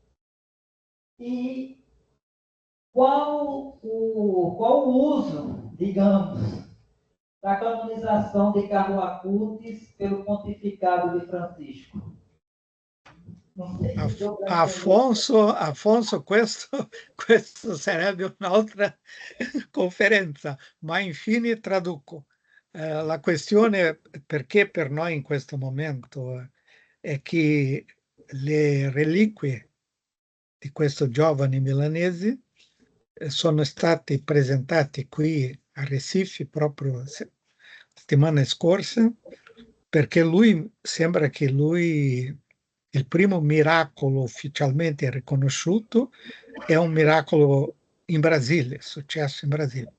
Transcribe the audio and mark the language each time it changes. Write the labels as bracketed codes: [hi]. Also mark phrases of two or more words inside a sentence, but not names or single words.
[pt] E qual o uso, digamos, da canonização de Carlo Acutis pelo pontificado de Francisco? Não sei se deu para entender. Afonso, [it] questo sarebbe un'altra conferenza, ma infine traduco. La questione, perché per noi in questo momento, è che le reliquie di questo giovane milanese sono stati presentati qui a Recife proprio settimana scorsa, perché sembra che il primo miracolo ufficialmente riconosciuto è un miracolo in Brasile, successo in Brasile.